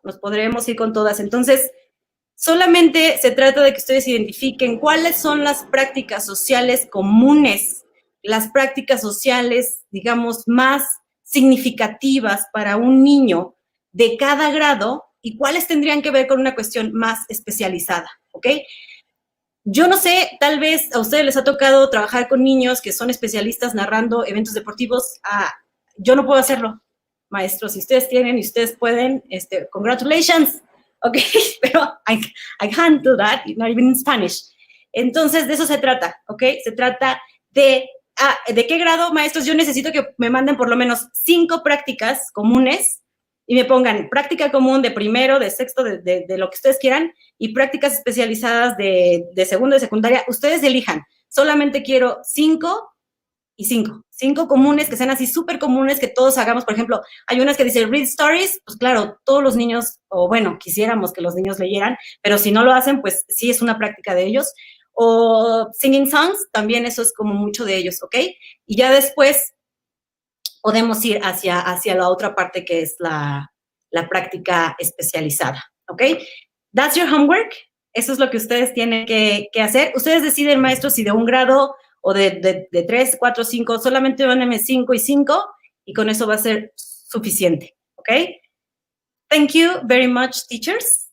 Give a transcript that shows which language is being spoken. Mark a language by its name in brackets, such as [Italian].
[Spanish] Nos podremos ir con todas. Entonces, solamente se trata de que ustedes identifiquen cuáles son las prácticas sociales comunes, las prácticas sociales, digamos, más significativas para un niño de cada grado y cuáles tendrían que ver con una cuestión más especializada, ¿ok? Yo no sé, tal vez a ustedes les ha tocado trabajar con niños que son especialistas narrando eventos deportivos. Yo no puedo hacerlo, maestros. Si ustedes tienen y ustedes pueden, congratulations. [English] Ok, pero I can't do that, not even in Spanish. [Spanish] Entonces, de eso se trata, ¿ok? Se trata ¿de qué grado, maestros? Yo necesito que me manden por lo menos 5 prácticas comunes y me pongan práctica común de primero, de sexto, de lo que ustedes quieran, y prácticas especializadas de segundo, de secundaria. Ustedes elijan. Solamente quiero 5 y 5. 5 comunes que sean así súper comunes que todos hagamos. Por ejemplo, hay unas que dicen read stories, pues claro, todos los niños, o bueno, quisiéramos que los niños leyeran, pero si no lo hacen, pues sí es una práctica de ellos. O singing songs, también eso es como mucho de ellos, ¿ok? Y ya después podemos ir hacia la otra parte que es la práctica especializada, ¿ok? That's your homework. Eso es lo que ustedes tienen que hacer. Ustedes deciden, maestros, si de un grado o de 3, 4, 5, solamente mándenme 5 y 5 y con eso va a ser suficiente, ¿ok? [English] Thank you very much, teachers.